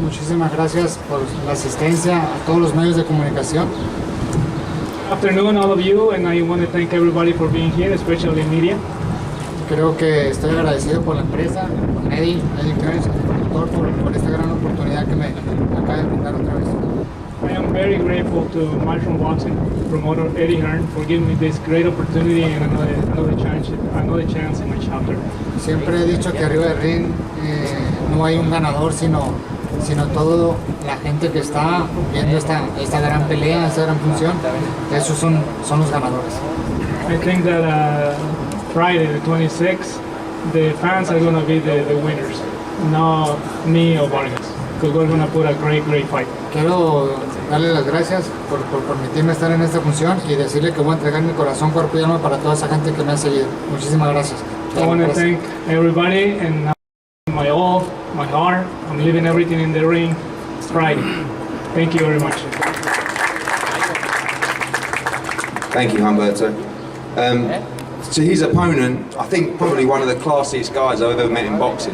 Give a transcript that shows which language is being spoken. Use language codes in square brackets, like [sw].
[es] Muchísimas gracias por la asistencia a todos los medios de comunicación. [en] Afternoon, all of you, and I want to thank everybody for being here, especially media. [es] Creo que estoy agradecido por la empresa, con Eddie Kearns, el productor, por esta gran oportunidad que me acaba de brindar otra vez. [en] I am very grateful to Matchroom Boxing promoter Eddie Hearn for giving me this great opportunity and another chance in my chapter. [es] Siempre he dicho que arriba del ring no hay un ganador, sino toda la gente que está viendo esta gran pelea, esta gran función. Esos son los ganadores. [en] I think that Friday the 26th, the fans are going to be the winners, not me or Vargas, because we're going to put a great fight. [es] Quiero darle las gracias por permitirme estar en esta función y decirle que voy a entregar mi corazón, cuerpo y alma para toda esa gente que me ha seguido. Muchísimas gracias. [en] I want to thank everybody and my all, my heart. I'm leaving everything in the ring. It's Friday. Thank you very much. Thank you, Humberto. To his opponent, I think probably one of the classiest guys I've ever met in boxing.